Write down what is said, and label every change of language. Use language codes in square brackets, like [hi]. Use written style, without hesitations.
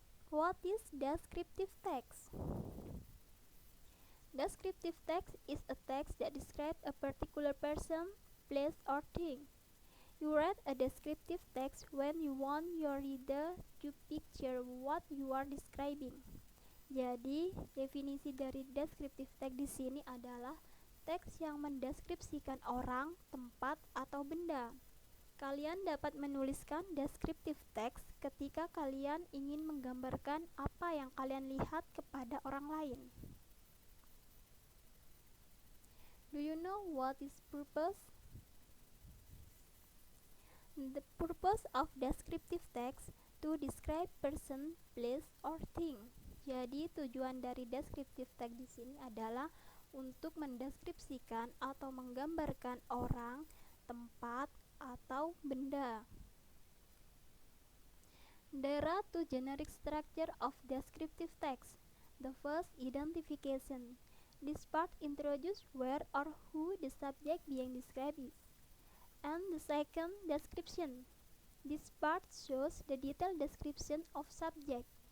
[en] What is descriptive text? Descriptive text is a text that describes a particular person, place, or thing. You write a descriptive text when you want your reader to picture what you are describing. [id] Jadi, definisi dari descriptive text di sini adalah teks yang mendeskripsikan orang, tempat, atau benda. Kalian dapat menuliskan descriptive text ketika kalian ingin menggambarkan apa yang kalian lihat kepada orang lain. [en] Do you know what is purpose? The purpose of descriptive text to describe person, place, or thing. [id] Jadi tujuan dari descriptive text di sini adalah untuk mendeskripsikan atau menggambarkan orang, tempat, atau benda. [en] There are two generic structure of descriptive text. The first, identification. This part introduces where or who the subject being described is. And the second, description. This part shows the detailed description of subject.